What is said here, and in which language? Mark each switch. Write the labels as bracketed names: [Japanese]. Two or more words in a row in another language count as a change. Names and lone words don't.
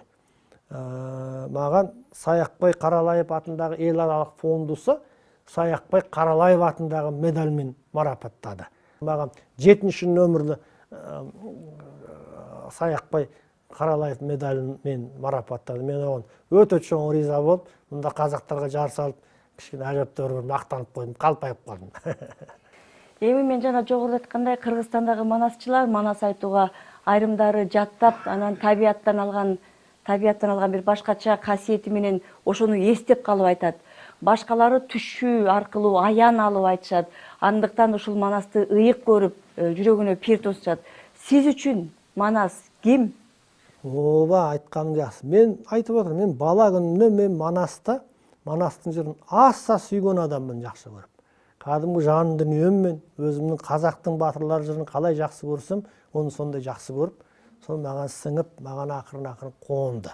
[Kazakh] Маған Саяқбай Қаралаев атындағы еларалық фондусы Саяқбай Қаралаев атындағы медальмен марапаттады. Маған 7-ші нөмірлі Саяқбай Қаралаев медалімен марапаттады. Мен оған өте чоң риза болып, мұнда қазақтарға жар салып, кішкене әжептәуір бір мақтанып қойдым, қалпайып қалдым. [Kyrgyz] Эми мен жана жогоруда айткандай Кыргызстандагы манасчылар манас айтууга айрымдары жаттап, анан табияттан алган бир башкача касиети менен ошону эстеп калып айтат. Башкалары түшүү аркылуу аян алып айтышат. Андыктан ушул манасты ыйык көрүп, жүрөгүнө пир тосушат. Сиз үчүн манас ким? Оба, [Kazakh] айтқаның жақсы. Мен айтып отырмын, мен бала күнімде мен Манастың жырын аса сүйген адаммын, жақсы көріп. Кәдімгі жан дүниеммен өзімнің қазақтың батырлар жырын қалай жақсы көрсем, оны сондай жақсы көріп, сол маған сіңіп, маған ақырын қонды.